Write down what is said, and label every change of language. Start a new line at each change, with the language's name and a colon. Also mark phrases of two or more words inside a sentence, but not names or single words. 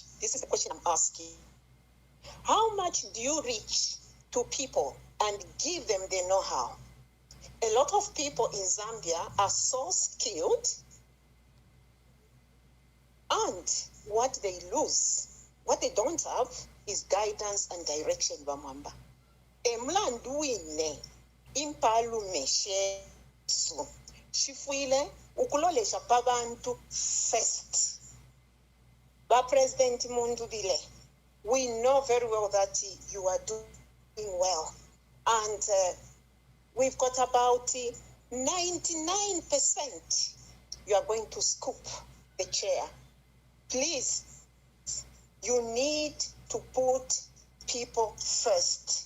English: This is the question I'm asking. How much do you reach to people and give them the know-how? A lot of people in Zambia are so skilled, and what they lose, what they don't have, is guidance and direction,
Bemba: Bamwamba. Emlandu wine impalume shesu shifwile ukulolesha pabantu first. Ba President Mundubile,
English: we know very well that you are doing well, and we've got about 99% you are going to scoop the chair. Please, you need to put people first.